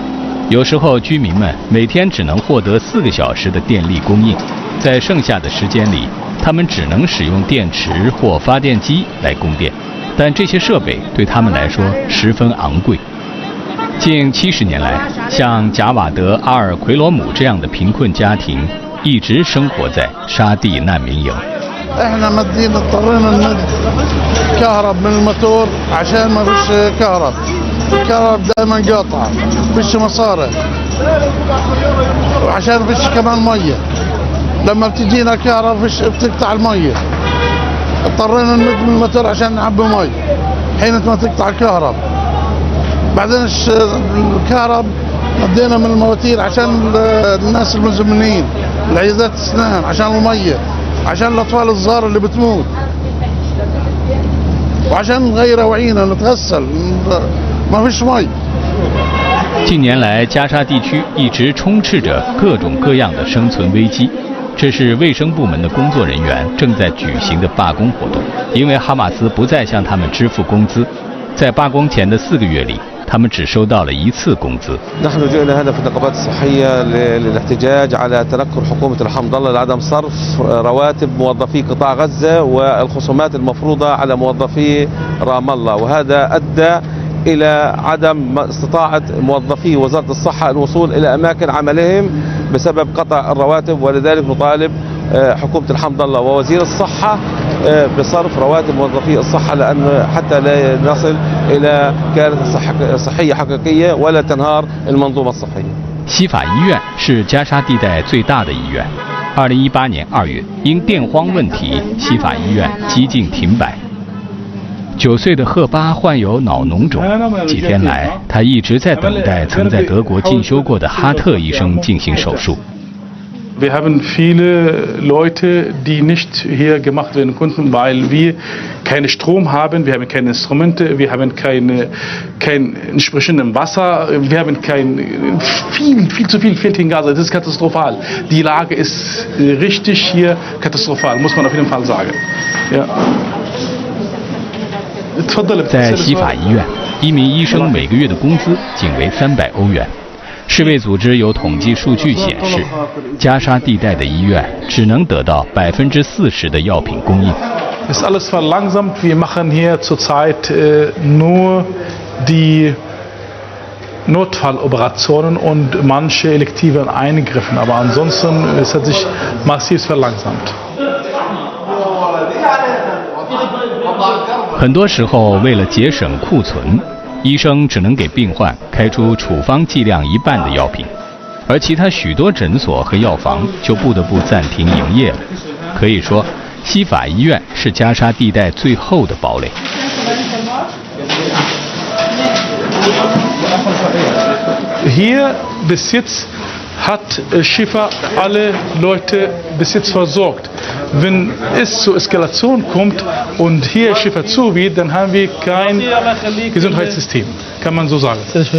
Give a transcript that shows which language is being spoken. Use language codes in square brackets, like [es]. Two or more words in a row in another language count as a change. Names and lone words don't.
[zh] 有时候居民们每天只能获得4个小时的电力供应，在剩下的时间里，他们只能使用电池或发电机来供电，但这些设备对他们来说十分昂贵。近70年来，像贾瓦德·阿尔奎罗姆这样的贫困家庭一直生活在沙地难民营。 [ar] احنا مدين اضطرينا نمد كهرب من الموتور عشان ما فيش كهرب. الكهرب دائما قاطع، فيش مصاري وعشان فيش كمان ميه. لما بتجينا كهرب فيش بتقطع الميه. اضطرينا نمد من الموتور عشان نعبي مي حين ما تقطع الكهرب. بعدين الكهرب مدينا من المواتير عشان الناس المزمنين، العيادات الاسنان، عشان الميه، عشان الأطفال الصغار اللي بتموت، وعشان نغير وعينا نتغسل ما فيش مي。 [zh] 近年来，加沙地区一直充斥着各种各样的生存危机。这是卫生部门的工作人员正在举行的罢工活动，因为哈马斯不再向他们支付工资。在罢工前的4个月里， 他们只收到了1次工资。 [ar] نحن جئنا هنا في النقابات الصحية للاحتجاج على تنكر حكومة الحمد الله لعدم صرف رواتب موظفي قطاع غزة والخصومات المفروضة على موظفي رام الله، وهذا أدى إلى عدم استطاعة موظفي وزارة الصحة الوصول إلى أماكن عملهم بسبب قطع الرواتب، ولذلك نطالب حكومة الحمد الله ووزير الصحة بصرف رواتب موظفي الصحة لأن حتى لا نصل إلى كارثة صحية حقيقية ولا تنهار المنظومة الصحية。 [zh] 西法医院是加沙地带最大的医院。2018年2月，因电荒问题，西法医院几近停摆。9岁的赫巴患有脑脓肿，几天来他一直在等待曾在德国进修过的哈特医生进行手术。 [de] Wir haben viele Leute, die nicht hier gemacht werden konnten, weil wir keinen Strom haben, wir haben keine Instrumente, wir haben kein entsprechendes Wasser, wir haben viel zu viel fehlt in Gaza. Das ist katastrophal. Die Lage ist richtig hier katastrophal, muss man auf jeden Fall sagen. Ja. [zh] 在西法医院，1名医生每个月的工资仅为300欧元。世卫组织有统计数据显示，加沙地带的医院只能得到40%的药品供应。 [de] Ist alles verlangsamt. Wir machen hier zurzeit nur die Notfalloperationen und manche elektive Eingriffe, aber ansonsten es hat sich massiv verlangsamt. [zh] 很多时候，为了节省库存，医生只能给病患开出处方剂量1半的药品，而其他许多诊所和药房就不得不暂停营业了。可以说，西法医院是加沙地带最后的堡垒。 [de] Hier bis jetzt hat Shifa alle Leute bis jetzt versorgt. Wenn es zur Eskalation kommt und hier Shifa zu wird, dann haben wir kein Gesundheitssystem, kann man so sagen.